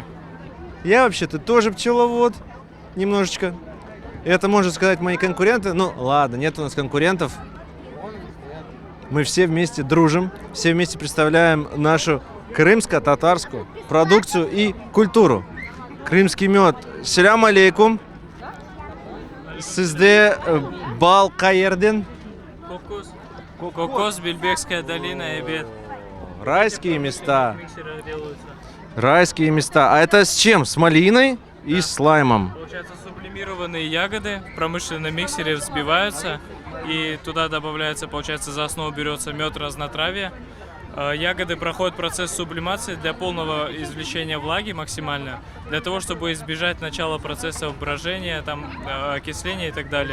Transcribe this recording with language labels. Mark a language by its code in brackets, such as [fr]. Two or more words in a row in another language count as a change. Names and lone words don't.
[ru] Я вообще-то тоже пчеловод, немножечко. Это, можно сказать, мои конкуренты. Ну, ладно, нет у нас конкурентов. Мы все вместе дружим, все вместе представляем нашу крымско-татарскую продукцию и культуру. Крымский мед. [crh] Салям алейкум. Сизде бал каерден. [ru] Кокос, Бельбекская долина, Эбет. Райские места. Райские места. А это с чем? С малиной и с лаймом. Получается, сублимированные ягоды в промышленном миксере взбиваются, и туда добавляется, получается, за основу берется мед разнотравья. Ягоды проходят процесс сублимации для полного извлечения влаги максимально, для того, чтобы избежать начала процесса брожения, окисления и так далее.